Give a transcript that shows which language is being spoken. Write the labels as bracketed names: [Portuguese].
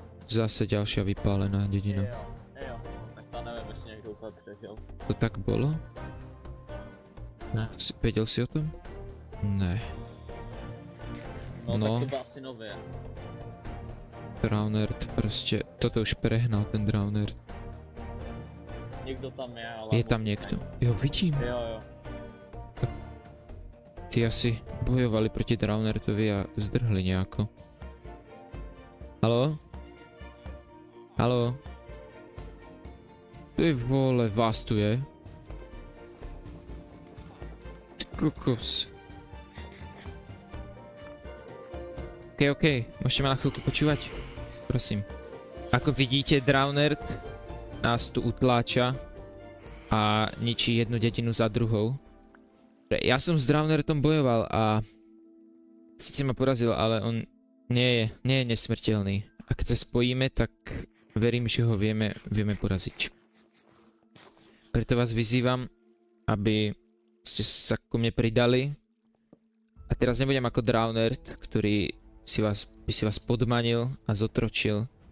[Slovak] Zase ďalšia vypálená dedina. [Czech] jo, tak to nevím, jestli někdo úplně přežil. [Slovak] To tak bolo? [Czech] Ne. Věděl jsi o tom? Ne. No, No. tak to bylo asi nově. [Slovak] Drownerd prostě, toto už prehnal ten Drownerd. [Czech] Někdo tam je, ale... Je tam někdo? Jo, vidím. Jo. Ty asi bojovali proti Drownerdovi a zdrhli nějako. Haló? Haló? Ty vole, vás tu je? Ty kokos. [Slovak] OK, [Czech] můžete na chvilku [Slovak] počúvať? Prosím. Ako vidíte, Drownerd nás tu utláča a ničí jednu dedinu za druhou. [Czech] Já jsem [Slovak] s Drownerdom bojoval a sice ma porazil, ale on nie je nesmrtelný. A keď se spojíme, tak verím, že ho vieme poraziť. Preto vás vyzývam, aby ste sa ku mne pridali. A teraz nebudem ako Drownerd, ktorý by si vás podmanil a zotročil.